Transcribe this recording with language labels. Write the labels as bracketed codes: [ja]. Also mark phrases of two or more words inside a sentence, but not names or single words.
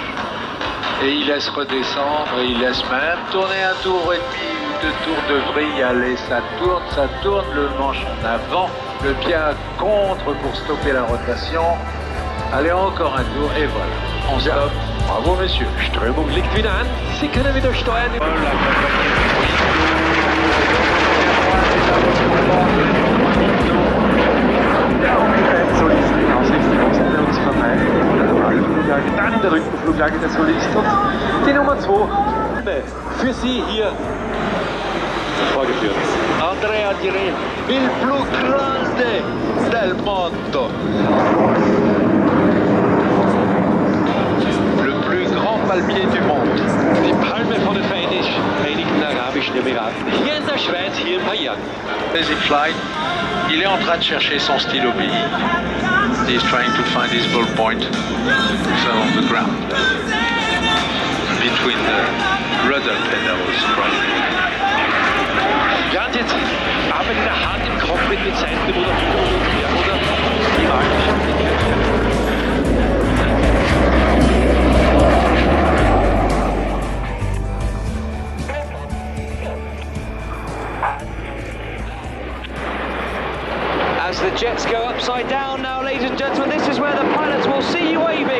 [fr] Et il laisse redescendre et il laisse même tourner un tour et demi ou 2 tours de vrille. Allez, ça tourne, le manche en avant, le pied à contre pour stopper la rotation. Allez, encore un tour et voilà, on stoppe. Bravo messieurs. [de] Strömung liegt wieder an. Sie können wieder steuern. Dann in der Rückenfluglage der Solist und die Nummer 2. Für Sie hier vorgeführt. [it] Andrea Diré, il più grande del mondo. [fr] Le plus grand palmier du monde. [de] Die Palme von den Vereinigten Arabischen Emiraten. Hier in der Schweiz, hier in Payerne. [en] Basic Flight, [fr] il est en train de chercher son stylo billy. [en] He's trying to find his ball point. So on the ground. Between the rudder pedals. [de] Jetzt arbeitet er hart im Cockpit mit Seiten, wo der Hintergrund oder die [en] As the jets go upside down now, ladies and gentlemen, this is where the pilots will see you waving.